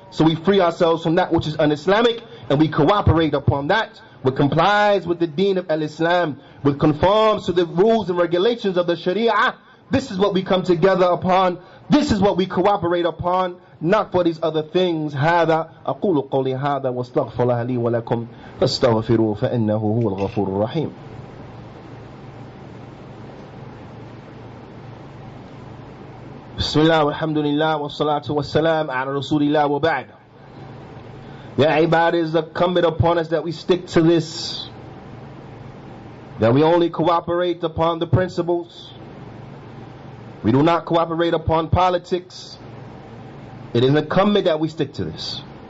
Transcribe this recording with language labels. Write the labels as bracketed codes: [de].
[en] So we free ourselves from that which is un-Islamic, and we cooperate upon that which complies with the deen of al-Islam, which conforms to the rules and regulations of the Sharia. This is what we come together upon. This is what we cooperate upon, not for these other things. [ar] هذا أقول قولي هذا واستغفر الله لي ولكم فاستغفروه فإنه هو الغفور الرحيم. بسم الله والحمد لله والصلاة والسلام على رسول الله وبعد. [en] Ya ibad, is incumbent upon us that we stick to this, that we only cooperate upon the principles. We do not cooperate upon politics. It is incumbent that we stick to this.